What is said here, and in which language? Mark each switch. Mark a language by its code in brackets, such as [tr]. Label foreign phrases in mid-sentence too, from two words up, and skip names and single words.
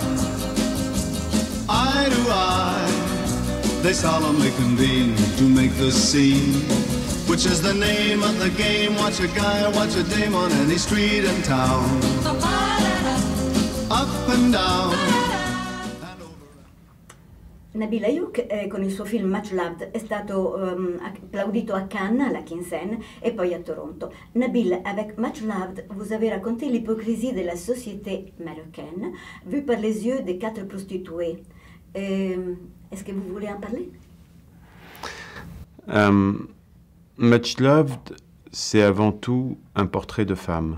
[en] Eye to eye, they solemnly convene to make the scene, which is the name of the game. Watch a guy or watch a dame on any street in town. Up and down. [it] Nabil Ayuk con il suo film Much Loved è stato applaudito a Cannes, alla Quinzaine [fr] et puis à Toronto. Nabil, avec Much Loved, vous avez raconté l'hypocrisie de la société marocaine vue par les yeux des 4 prostituées. Est-ce que vous voulez en parler? Much Loved, c'est avant tout un portrait de femmes.